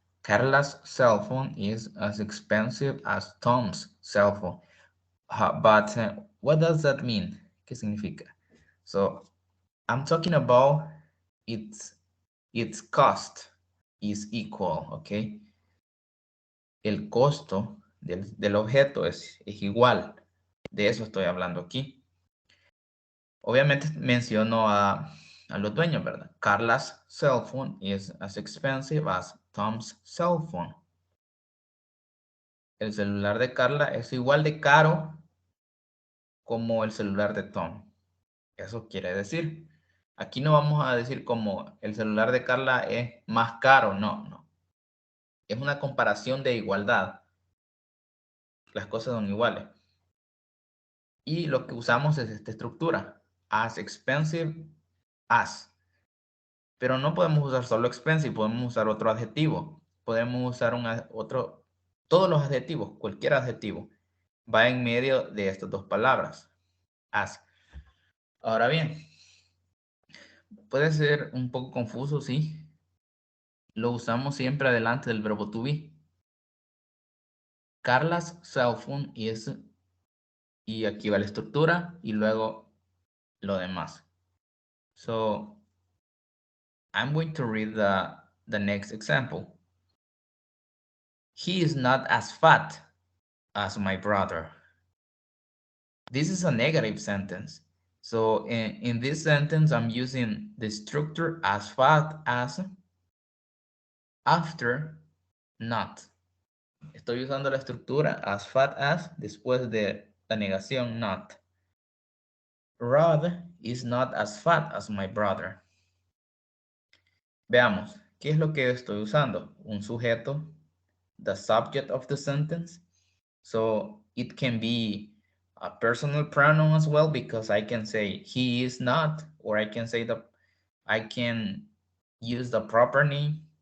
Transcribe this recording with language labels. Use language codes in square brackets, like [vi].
[en] Carla's cell phone is as expensive as Tom's cell phone. But what does that mean? [es] ¿Qué significa? [en] So I'm talking about its cost is equal, okay? [es] El costo del objeto es igual. De eso estoy hablando aquí. Obviamente menciono a los dueños, ¿verdad? [en] Carla's cell phone is as expensive as Tom's cell phone. [es] El celular de Carla es igual de caro como el celular de Tom. Eso quiere decir. Aquí no vamos a decir como el celular de Carla es más caro. No, no. Es una comparación de igualdad. Las cosas son iguales. Y lo que usamos es esta estructura. [en] As expensive as. [es] Pero no podemos usar solo expensive, podemos usar otro adjetivo. Podemos usar otro, todos los adjetivos, cualquier adjetivo, va en medio de estas dos palabras. As. Ahora bien, puede ser un poco confuso, sí. Lo usamos siempre adelante del verbo to be. [en] Carla's cell phone is, [es] y aquí va la estructura, y luego lo demás. [en] So, I'm going to read the next example. He is not as fat as my brother. This is a negative sentence. So in this sentence, I'm using the structure as fat as after not. [es] Estoy usando la estructura [en] as fat as [es] después de la negación not. [en] Rod is not as fat as my brother. [es] Veamos, ¿qué es lo que estoy usando? Un sujeto, [en] the subject of the sentence. So it can be a personal pronoun as well, because I can say he is not, or I can say I can use the proper name.